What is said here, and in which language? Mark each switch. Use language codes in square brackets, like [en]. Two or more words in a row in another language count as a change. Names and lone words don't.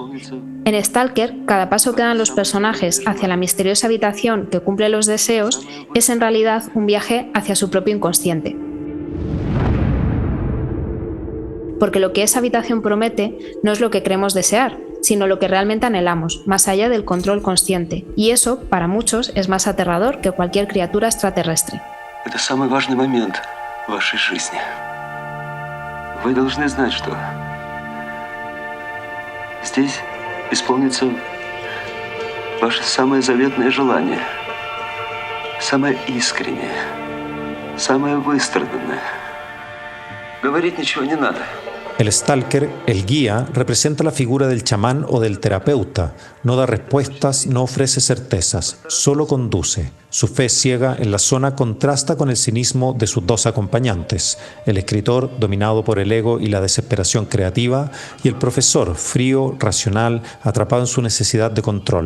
[es] En Stalker, cada paso que dan los personajes hacia la misteriosa habitación que cumple los deseos es en realidad un viaje hacia su propio inconsciente. Porque lo que esa habitación promete no es lo que creemos desear, sino lo que realmente anhelamos, más allá del control consciente. Y eso, para muchos, es más aterrador que cualquier criatura extraterrestre. [ru] Это самый важный момент в вашей жизни. Вы должны знать, что здесь исполнится ваше самое заветное желание, самое искреннее, самое выстраданное. Говорить ничего не надо. [es] El Stalker, el guía, representa la figura del chamán o del terapeuta. No da respuestas, no ofrece certezas, solo conduce. Su fe ciega en la zona contrasta con el cinismo de sus 2 acompañantes, el escritor dominado por el ego y la desesperación creativa, y el profesor frío, racional, atrapado en su necesidad de control.